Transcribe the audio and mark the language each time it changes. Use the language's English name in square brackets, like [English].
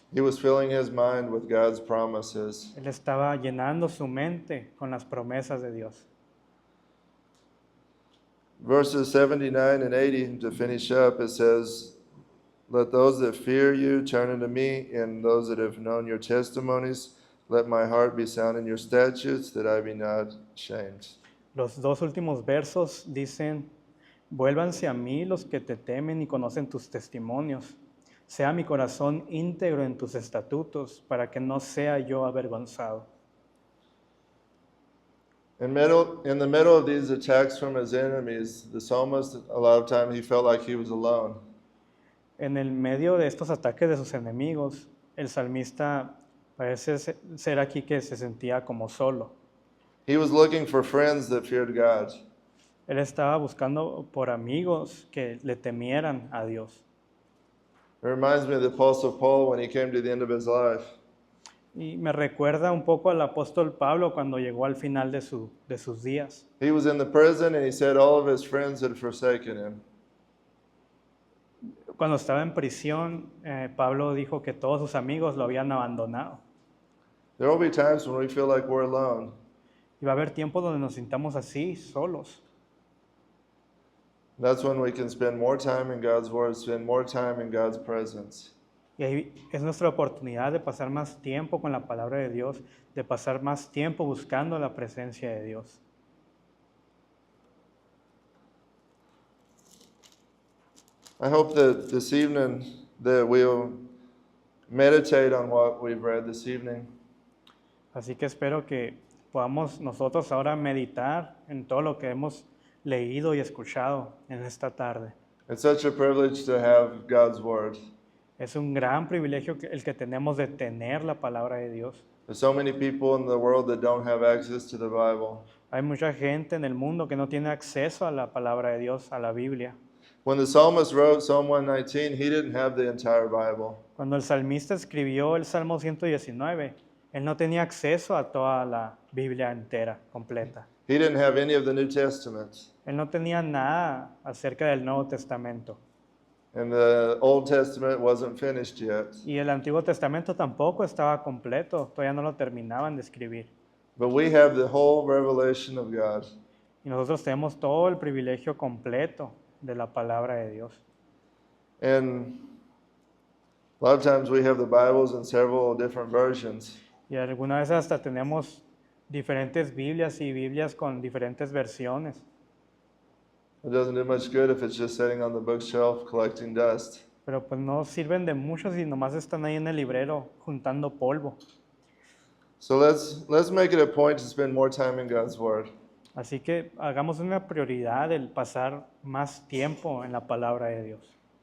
[English] He was filling his mind with God's promises. [Spanish] Él estaba llenando su mente con las promesas de Dios. [English] Verses 79 and 80, to finish up, it says, "Let those that fear you turn unto me, and those that have known your testimonies, let my heart be sound in your statutes, that I be not ashamed." [Spanish] Los dos últimos versos dicen, vuélvanse a mí los que te temen y conocen tus testimonios. Sea mi corazón íntegro en tus estatutos, para que no sea yo avergonzado. [English] In the middle of these attacks from his enemies, the psalmist, a lot of time, he felt like he was alone. [Spanish] En el medio de estos ataques de sus enemigos, el salmista parece ser aquí que se sentía como solo. [English] He was looking for friends that feared God. [Spanish] Él estaba buscando por amigos que le temieran a Dios. [English] It reminds me of the Apostle Paul when he came to the end of his life. [Spanish] Y me recuerda un poco al apóstol Pablo cuando llegó al final de sus días. [English] He was in the prison and he said all of his friends had forsaken him. [Spanish] Cuando estaba en prisión, Pablo dijo que todos sus amigos lo habían abandonado. [English] There will be times when we feel like we're alone. [Spanish] Y va a haber tiempos donde nos sintamos así, solos. [English] That's when we can spend more time in God's Word, spend more time in God's presence. [Spanish] Y ahí es nuestra oportunidad de pasar más tiempo con la palabra de Dios, de pasar más tiempo buscando la presencia de Dios. [English] I hope that this evening that we'll meditate on what we've read this evening. [Spanish] Así que espero que podamos nosotros ahora meditar en todo lo que hemos leído y escuchado en esta tarde. [English] It's such a privilege to have God's Word. [Spanish] Es un gran privilegio el que tenemos de tener la palabra de Dios. [English] There's so many people in the world that don't have access to the Bible. [Spanish] Hay mucha gente en el mundo que no tiene acceso a la palabra de Dios, a la Biblia. [English] When the psalmist wrote Psalm 119, he didn't have the entire Bible. [Spanish] Cuando el salmista escribió el Salmo 119, él no tenía acceso a toda la Biblia entera, completa. [English] He didn't have any of the New Testament. [Spanish] Él no tenía nada acerca del Nuevo Testamento. [English] And the Old Testament wasn't finished yet. [Spanish] Y el Antiguo Testamento tampoco estaba completo, todavía no lo terminaban de escribir. [English] But we have the whole revelation of God. [Spanish] Y nosotros tenemos todo el privilegio completo de la palabra de Dios. [English] And a lot of times we have the Bibles in several different versions. [Spanish] Y algunas veces hasta tenemos diferentes Biblias y Biblias con diferentes versiones. [English] It doesn't do much good if it's just sitting on the bookshelf collecting dust. [Spanish] Pero pues no sirven de mucho si nomás están ahí en el librero juntando polvo. [English] So let's make it a point to spend more time in God's Word. [Spanish] Así que hagamos una prioridad el pasar más tiempo en la palabra de Dios.